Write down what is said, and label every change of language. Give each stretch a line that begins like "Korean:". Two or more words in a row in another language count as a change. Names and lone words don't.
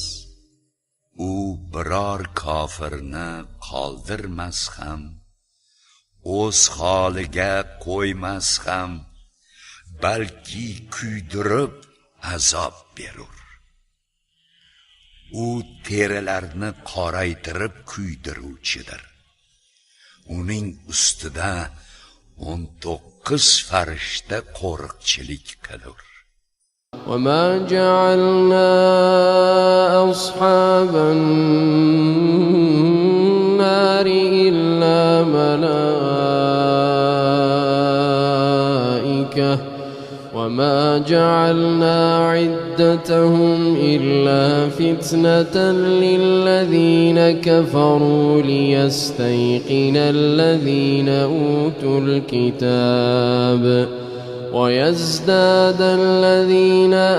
Uzbek: U biror kofirni qoldirmas ham, o'z holiga qo'ymas ham, balki kuydirib azob berur. U terilarni qoraytirib kuydiruvchidir. Uning ustida 19 farishta qo'riqchilik qilur.
Arabic: وما جعلنا أصحاب النار إلا ملائكة وما جعلنا عدتهم إلا فتنة للذين كفروا ليستيقن الذين أوتوا الكتاب ويزداد الذين